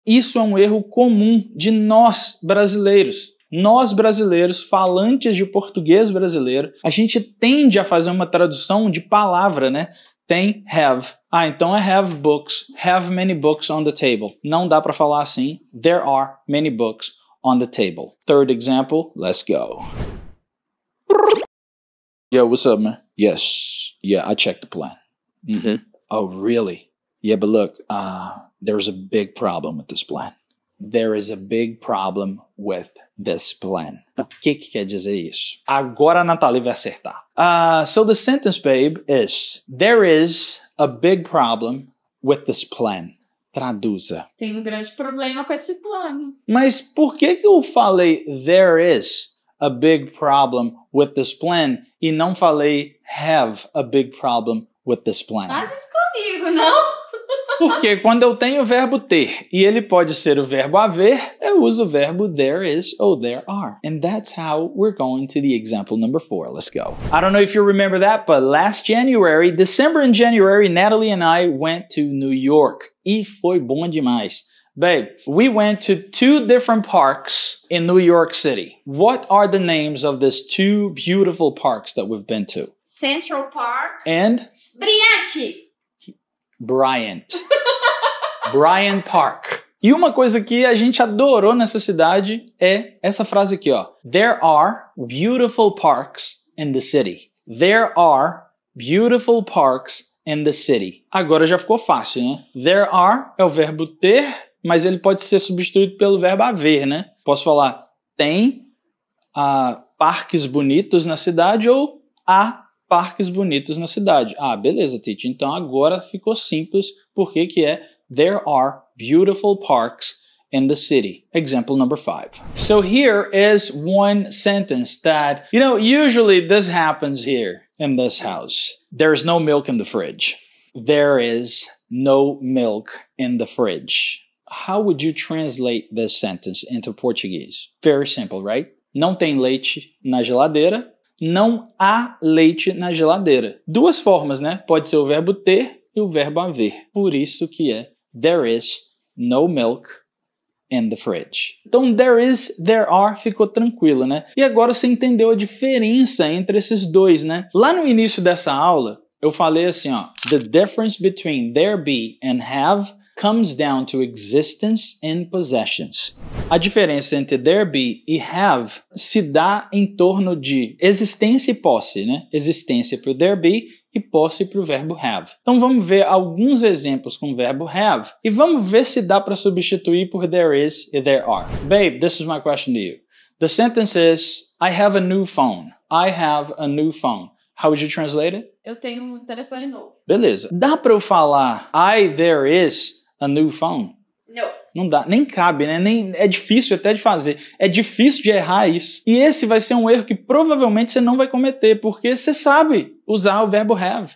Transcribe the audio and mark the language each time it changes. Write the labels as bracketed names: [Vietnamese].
[Portuguese] Isso é um erro comum de nós brasileiros. Nós brasileiros, falantes de português brasileiro, a gente tende a fazer uma tradução de palavra, né? Tem have. Ah, então é [English] have books. Have many books on the table. [Portuguese] Não dá para falar assim. [English] There are many books on the table. Third example, let's go. Yo, what's up, man? Yes. Yeah, I checked the plan. Mm-hmm. Oh, really? Yeah, but look, there's a big problem with this plan. There is a big problem with this plan. [Portuguese] O que quer dizer isso? Agora a Nathalie vai acertar. [English] So the sentence, babe, is there is a big problem with this plan. [Portuguese] Traduza. Tem um grande problema com esse plano. Mas por que eu falei [English] there is a big problem with this plan [Portuguese] e não falei [English] have a big problem with this plan? [Portuguese] Faz isso comigo, não? Porque quando eu tenho o verbo ter e ele pode ser o verbo haver, eu uso o verbo there is ou there are. [English] And that's how we're going to the example number 4. Let's go. I don't know if you remember that, but last January, December and January, Natalie and I went to New York. [Portuguese] E foi bom demais. [English] Babe, we went to 2 different parks in New York City. What are the names of these 2 beautiful parks that we've been to? Central Park. And? Bryant. Bryant Park. [Portuguese] E uma coisa que a gente adorou nessa cidade é essa frase aqui, ó. [English] There are beautiful parks in the city. There are beautiful parks in the city. [Portuguese] Agora já ficou fácil, né? [English] There are [Portuguese] é o verbo ter, mas ele pode ser substituído pelo verbo haver, né? Posso falar tem parques bonitos na cidade ou há parques bonitos na cidade. Ah, beleza, teacher. Então agora ficou simples porque que é [English] there are beautiful parks in the city. Example number 5. So here is one sentence that, usually this happens here in this house. There's no milk in the fridge. There is no milk in the fridge. How would you translate this sentence into Portuguese? Very simple, right? [Portuguese] Não tem leite na geladeira. Não há leite na geladeira. 2 formas, né? Pode ser o verbo ter e o verbo haver. Por isso que é [English] there is no milk in the fridge. [Portuguese] Então, [English] there is, there are, [Portuguese] ficou tranquilo, né? E agora você entendeu a diferença entre esses dois, né? Lá no início dessa aula, eu falei assim, ó. [English] The difference between there be and have comes down to existence and possessions. [Portuguese] A diferença entre there be e have se dá em torno de existência e posse, né? Existência para o there be e posse para o verbo have. Então vamos ver alguns exemplos com o verbo have e vamos ver se dá para substituir por there is e there are. [English] Babe, this is my question to you. The sentence is, I have a new phone. I have a new phone. How would you translate it? [Portuguese] Eu tenho um telefone novo. Beleza. Dá para eu falar [English] there is a new phone? [Portuguese] Não. Não dá, nem cabe, né? É difícil até de fazer. É difícil de errar isso. E esse vai ser um erro que provavelmente você não vai cometer, porque você sabe usar o verbo have.